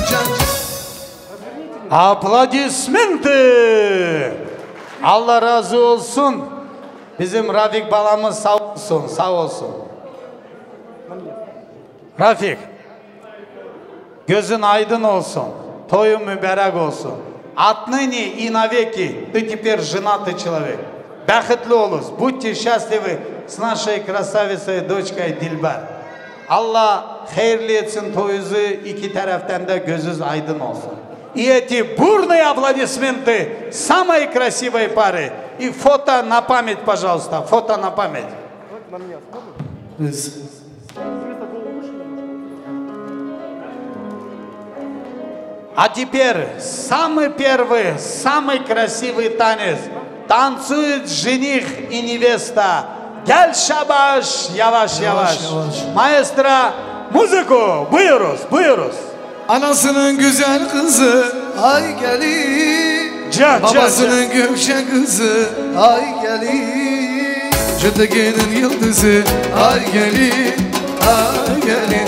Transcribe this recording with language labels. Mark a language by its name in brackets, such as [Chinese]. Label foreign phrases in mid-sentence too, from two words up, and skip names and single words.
[Russian] Aplodismenty. [Turkish] Allah razı olsun. Bizim Rafik balamız sağ olsun, sağ olsun. Rafik, gözün aydın olsun, toyun mübarek olsun. [Russian] Отныне и навеки ты теперь женатый человек. [Turkish] Bahtlı olunuz, [Russian] будьте счастливы с нашей красавицей, дочкой Дильбар. [Turkish] Allah hayırlı etsin toyunuzu, iki taraftan da gözünüz aydın olsun. [Russian] И эти бурные аплодисменты самой красивой пары. И фото на память, пожалуйста, фото на память. А теперь самый первый, самый красивый танец. Танцует жених и невеста. [Turkish] Gel şabaş, yavaş yavaş. Maestro, музыку, buyuruz, buyuruz. Anasının güzel kızı ay gelin. Babasının gökçe kızı ay gelin. Cıdıgının yıldızı ay gelin, ay gelin.